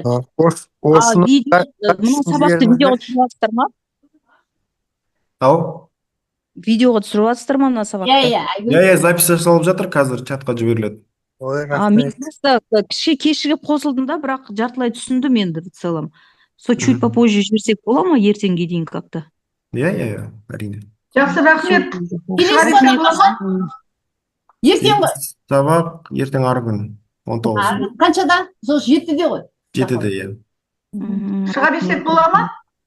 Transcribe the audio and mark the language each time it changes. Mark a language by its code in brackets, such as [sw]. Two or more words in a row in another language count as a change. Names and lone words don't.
[kk] Мына сабақты видеоға түсіріп жатсыздар ма? Видеоға түсіріп жатсыздар ма мына сабақты? Запись жасалып жатыр, қазір чатқа жіберіледі. Мен кешігіп қосылдым да, бірақ жартылай түсіндім енді [ru] в целом. Чуть попозже [kk] жіберсек бола ма, ертеңге дейін как-то? Әрине. Жақсы, рахмет. Ертең ғой? Сабақ ертең ары күн, 19. Қаншада? Сол 7-де ғой? 7-де, Шыға берсек бола ма?